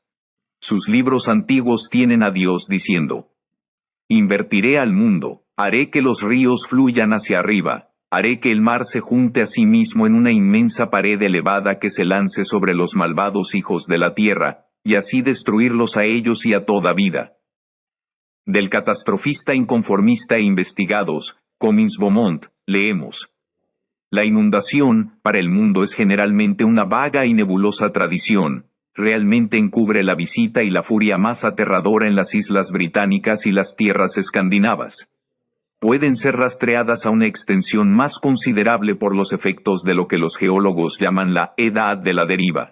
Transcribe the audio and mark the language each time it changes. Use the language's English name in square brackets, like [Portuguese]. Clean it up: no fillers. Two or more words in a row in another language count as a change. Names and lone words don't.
[Spanish] Sus libros antiguos tienen a Dios diciendo: invertiré al mundo, haré que los ríos fluyan hacia arriba, haré que el mar se junte a sí mismo en una inmensa pared elevada que se lance sobre los malvados hijos de la tierra, y así destruirlos a ellos y a toda vida. Del catastrofista inconformista e investigados, Comins Beaumont, leemos: la inundación, para el mundo es generalmente una vaga y nebulosa tradición. Realmente encubre la visita y la furia más aterradora en las islas británicas y las tierras escandinavas. Pueden ser rastreadas a una extensión más considerable por los efectos de lo que los geólogos llaman la edad de la deriva.